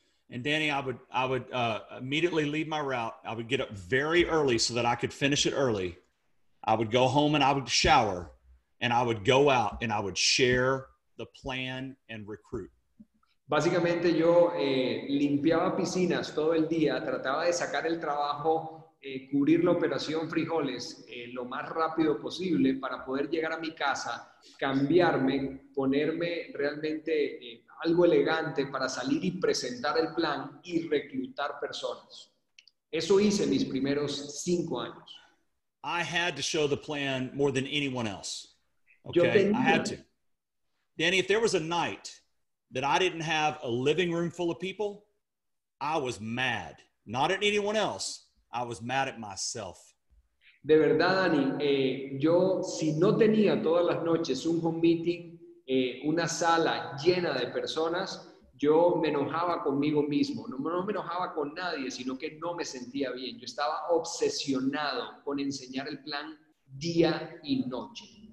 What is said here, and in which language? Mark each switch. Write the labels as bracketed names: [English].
[English] And Danny, I would immediately leave my route. I would get up very early so that I could finish it early. I would go home and I would shower and I would go out and I would share the plan and recruit. [Spanish] Básicamente yo limpiaba piscinas todo el día, trataba de sacar el trabajo, cubrir la operación frijoles lo más rápido posible para poder llegar a mi casa, cambiarme, ponerme realmente algo elegante para salir y presentar el plan y reclutar personas. Eso hice mis primeros 5 años. [English] I had to show the plan more than anyone else. Okay, I had to. Danny, if there was a night that I didn't have a living room full of people, I was mad. Not at anyone else. I was mad at myself. [Spanish] De verdad, Dani, yo si no tenía todas las noches un home meeting, una sala llena de personas, yo me enojaba conmigo mismo. No me enojaba con nadie, sino que no me sentía bien. Yo estaba obsesionado con enseñar el plan día y noche.